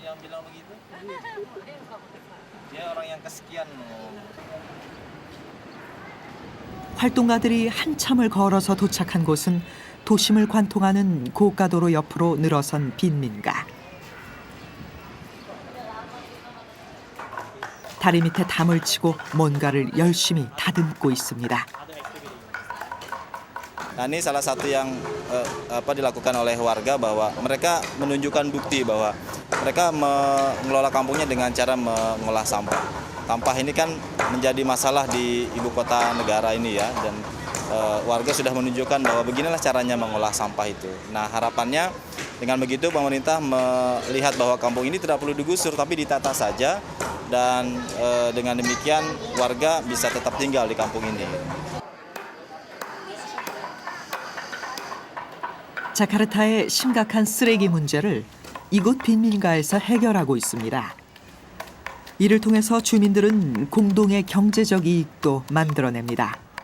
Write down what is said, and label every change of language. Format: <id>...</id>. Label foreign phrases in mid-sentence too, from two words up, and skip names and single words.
<ko>활동가들이 한참을 걸어서 도착한 곳은 도심을 관통하는 고가도로 옆으로 늘어선 빈민가. 다리 밑에 담을 치고 뭔가를 열심히 다듬고 있습니다.</ko> <id>Nah, ini salah satu yang dilakukan oleh warga bahwa mereka menunjukkan bukti bahwa mereka mengelola kampungnya dengan cara mengolah sampah. Sampah ini kan menjadi masalah di ibu kota negara ini ya, dan warga sudah menunjukkan bahwa beginilah caranya mengolah sampah itu. Nah, harapannya dengan begitu pemerintah melihat bahwa kampung ini tidak perlu digusur tapi ditata saja, dan dengan demikian warga bisa tetap tinggal di kampung ini.</id> <ko>자카르타의 심각한 쓰레기 문제를 이곳 빈민가에서 해결하고 있습니다. 이를 통해서 주민들은 공동의 경제적 이익도 만들어냅니다.</ko>